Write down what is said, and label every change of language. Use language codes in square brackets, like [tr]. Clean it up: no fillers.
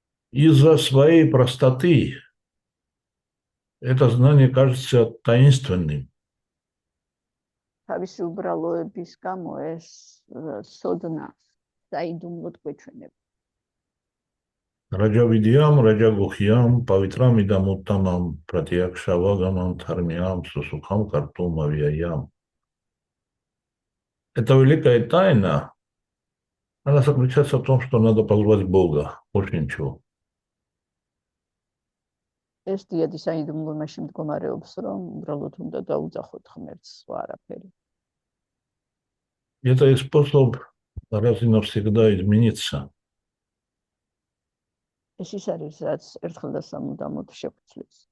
[ru] Из-за своей простоты это знание кажется таинственным. [ka] თავისი უბრალოების გამო ეს სოდნა საიდუმლოდ გვეჩვენება. [sa] Раджа видиям, раджа гухиям, павитрам идам уттамам, пратиякшавагамам, дхармиям, сусухам, картум, авиаям. [ru] Это великая тайна. Она заключается в том, что надо позвать Бога. Больше ничего. [ka] ეს დიადი საიდუმლო მაშინ მდგომარეობს, რომ უბრალოდ უნდა დაუძახოთ ღმერთს, სხვა არაფერი. [ru] Это и способ раз и навсегда измениться. [ka] ეს ის არის, რაც ერთხელ და სამუდამოდ შეგვიძლია.